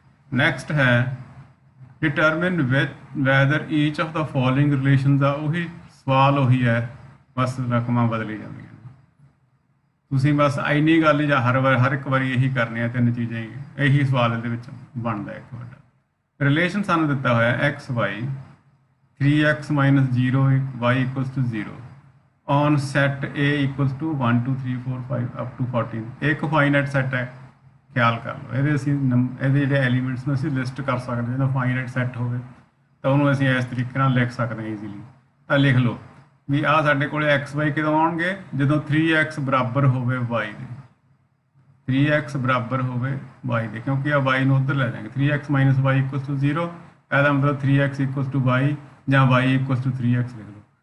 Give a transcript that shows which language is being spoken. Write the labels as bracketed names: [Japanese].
[English] Next ਹੈ determine whether each of the following relations ਆ। [Punjabi] ਉਹੀ ਸਵਾਲ ਉਹੀ ਹੈ, ਬਸ ਰਕਮਾਂ ਬਦਲੀ ਜਾਂਦੀਆਂ ਨੇ। ਤੁਸੀਂ ਬਸ ਇੰਨੀ ਗੱਲ ਹੀ ਜਾਂ ਹਰ ਇੱਕ ਵਾਰੀ ਇਹੀ ਕਰਨੀ ਹੈ, ਤਿੰਨ ਚੀਜ਼ਾਂ ਹੀ, ਇਹੀ ਸਵਾਲ ਇਹਦੇ ਵਿੱਚ ਬਣਦਾ ਇੱਕ ਵੱਡਾ। ਰਿਲੇਸ਼ਨ ਸਾਨੂੰ ਦਿੱਤਾ ਹੋਇਆ [English] X Y, 3x minus 0 y equals to 0 on set A equals to 1 2 3 4 5 up to 14। [Punjabi] ਇੱਕ ਫਾਈਨਾਈਟ ਸੈੱਟ ਹੈ, ਖਿਆਲ ਕਰ ਲਓ। ਇਹਦੇ ਅਸੀਂ ਇਹਦੇ ਜਿਹੜੇ ਐਲੀਮੈਂਟਸ ਨੂੰ ਅਸੀਂ ਲਿਸਟ ਕਰ ਸਕਦੇ ਹਾਂ। ਜਦੋਂ ਫਾਈਨਾਈਟ ਸੈੱਟ ਹੋਵੇ ਤਾਂ ਉਹਨੂੰ ਅਸੀਂ ਇਸ ਤਰੀਕੇ ਨਾਲ ਲਿਖ ਸਕਦੇ ਹਾਂ ਈਜ਼ੀਲੀ। ਤਾਂ ਲਿਖ ਲਓ ਵੀ ਆਹ ਸਾਡੇ ਕੋਲ ਐਕਸ ਵਾਈ ਕਦੋਂ ਆਉਣਗੇ, ਜਦੋਂ 3x ਬਰਾਬਰ ਹੋਵੇ y ਦੇ, 3x ਬਰਾਬਰ ਹੋਵੇ y ਦੇ, ਕਿਉਂਕਿ ਆ y ਨੂੰ ਉੱਧਰ ਲੈ ਜਾਵਾਂਗੇ। [English] 3x minus y equals to 0, [Punjabi] ਇਹਦਾ ਮਤਲਬ [English] 3x equals to y [Punjabi] ਜਾਂ [English] y equals to 3x [Punjabi] ਲਿਖ ਲਓ।